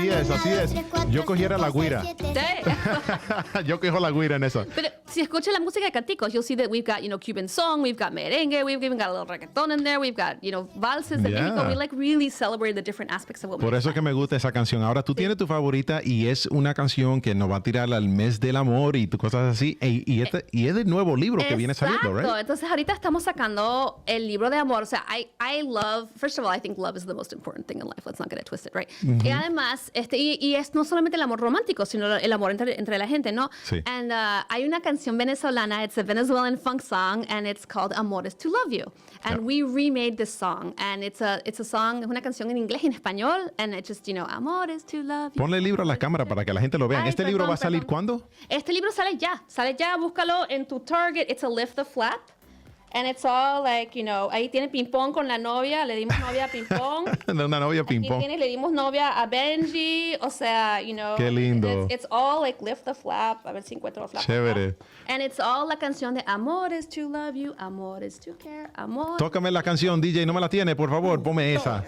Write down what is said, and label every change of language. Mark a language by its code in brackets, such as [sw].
[es] Así es. Yo cogiera la guira. Yo cojo la guira en eso. [en] But [es] si escucha la música de Canticos, [en] you'll see that we've got, Cuban song, we've got merengue, we've even got a little reggaeton in there, we've got, [es] valses de Mexico. [en] We like really celebrate the different aspects of what we [es] Por eso es que me gusta esa canción. Ahora tú tienes tu favorita y es una canción que nos va a tirar al mes del amor y cosas así. Y es del nuevo libro que viene saliendo, right? Exacto. Entonces ahorita estamos sacando el libro de amor. O sea, [en] I love, first of all, I think love is the most important thing in life. Let's not get it twisted, right? [es] Y además, y es no solamente el amor romántico, sino el amor entre la gente, ¿no? Sí. [en] And [es] hay una canción venezolana, [en] it's a Venezuelan funk song, and it's called Amores to Love You. And we remade this song, and it's a song, [es] es una canción en inglés y en español, [en] and it's just, Amores to Love You. [es] Ponle el libro a la cámara para que la gente lo vea. ¿Este libro va a salir cuándo? Este libro sale ya, búscalo en tu Target. [en] It's a lift the flap. And it's all like, [es] ahí tiene ping-pong con la novia, le dimos novia a ping-pong. Una novia ping-pong. Le dimos novia a Benji, o sea, Qué lindo. [en] It's all like lift the flap, [es] a ver si encuentro el flap. Chévere. [en] And it's all la canción de Amor is to love you, amor is to care, amor. [es] Tócame la canción, DJ, no me la tiene, por favor, ponme esa.